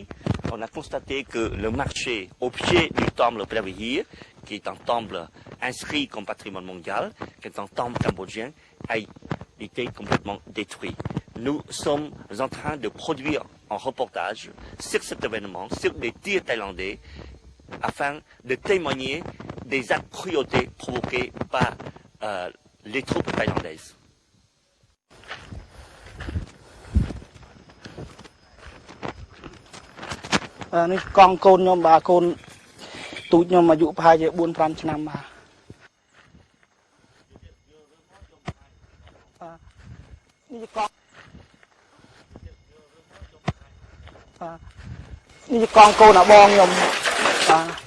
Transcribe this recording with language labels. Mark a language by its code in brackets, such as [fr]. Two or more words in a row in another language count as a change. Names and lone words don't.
[fr] On a constaté que le marché au pied du temple Pravihir, qui est un temple inscrit comme patrimoine mondial, qui est un temple cambodgien, a été complètement détruit. Nous sommes en train de produire un reportage sur cet événement, sur les tirs thaïlandais, afin de témoigner des actes de cruauté provoqués par les troupes thaïlandaises. [km] នេះកង់កូនខ្ញុំបាទកូនទូចខ្ញុំអាយុប្រហែលជា 4-5 ឆ្នាំបាទនេះជាកង់នេះជាកង់កូនអាបងខ្ញុំបាទ